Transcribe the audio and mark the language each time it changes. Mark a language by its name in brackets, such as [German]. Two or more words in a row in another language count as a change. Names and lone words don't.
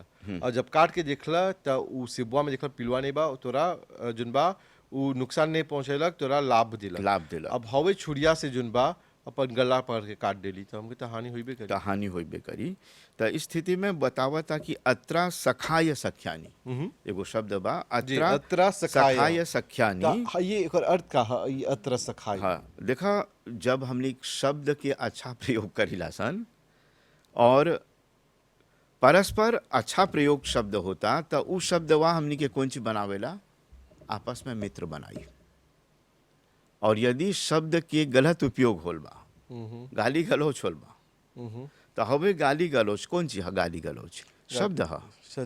[Bhojpuri] और जब काट के देखला तो उ सेबुआ में देखला पिलुआ नहीं बा, तोरा जोन बा उ नुकसान नहीं पहुंचेलक, तोरा लाभ दिला। लाभ देला, अब हवे छुरिया से जोन बा अपन गला पकड़ के काट देली तो हमके तो हानि होइबे करी। तो हानि होइबे करी। तो इस स्थिति में बतावता कि [Sanskrit] अत्रा सखाय सख्यानी, [Bhojpuri] एगो शब्द बा, जी, [Sanskrit] अत्रा अत्रा सखाय। सखाय सख्यानी। [Bhojpuri] हाँ, ये एकर अर्थ का है, ये [Sanskrit] अत्र सखाई। [Bhojpuri] हाँ, देखा जब हमने शब्द के अच्छा प्रयोग करीला सन और परस्पर अच्छा प्रयोग शब्द होता, तो उ शब्दवा हमनी के कौन चीज बनावेला, आपस में मित्र बनाई। और यदि शब्द के गलत उपयोग होल बा, गाली गलौच होल बा, तो हवे गाली गलौच कौन चीज है, गाली गलौच शब्द है।